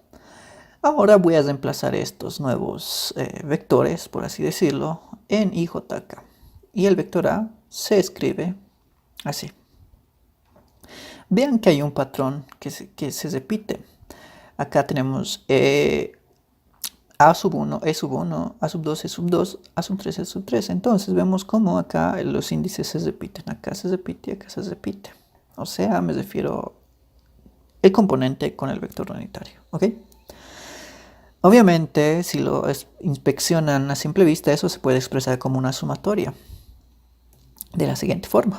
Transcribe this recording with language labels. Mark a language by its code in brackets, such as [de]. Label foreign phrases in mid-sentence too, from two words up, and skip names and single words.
[es] Ahora voy a reemplazar estos nuevos vectores, por así decirlo, en IJK. Y el vector A se escribe así. Vean que hay un patrón que se repite. Acá tenemos A sub 1, E sub 1, A sub 2, E sub 2, A sub 3, E sub 3. Entonces vemos cómo acá los índices se repiten. Acá se repite y acá se repite. O sea, me refiero el componente con el vector unitario. ¿Ok? Obviamente, si lo inspeccionan a simple vista, eso se puede expresar como una sumatoria de la siguiente forma.